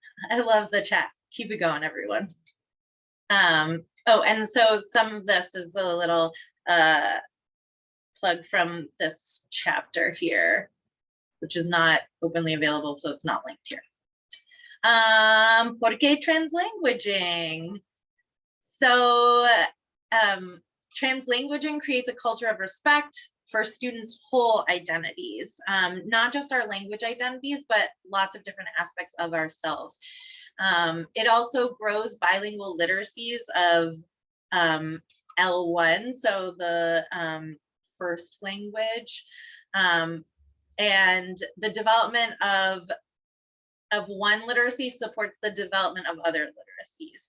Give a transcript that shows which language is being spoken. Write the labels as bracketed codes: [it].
[en] I love the chat. Keep it going, everyone. Oh, and so some of this is a little plug from this chapter here, which is not openly available, so it's not linked here. [es] ¿Por qué translanguaging? [en] So translanguaging creates a culture of respect for students' whole identities, not just our language identities, but lots of different aspects of ourselves. It also grows bilingual literacies of L1, so the first language, and the development of one literacy supports the development of other literacies.